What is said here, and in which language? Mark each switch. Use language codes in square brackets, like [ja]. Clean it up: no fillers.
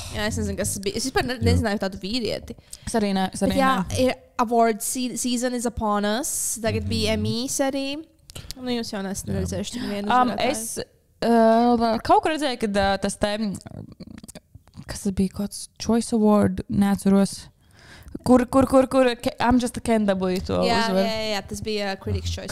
[lv] Jā, es nezinu, kas tas bija. Es vispār nezināju tādu vīrieti. Es arī ne. Bet jā, ir [en] award season is upon us. [lv] Tagad bija Emmys arī. Nu, jūs jau nesat redzējuši vienu uzvarētāju. Es kaut kur redzēju, ka tas te, kas tas bija, kāds Choice Award, neatceros. Kur I'm just a Ken dabūju to uzvaru. Jā, tas bija Critics' Choice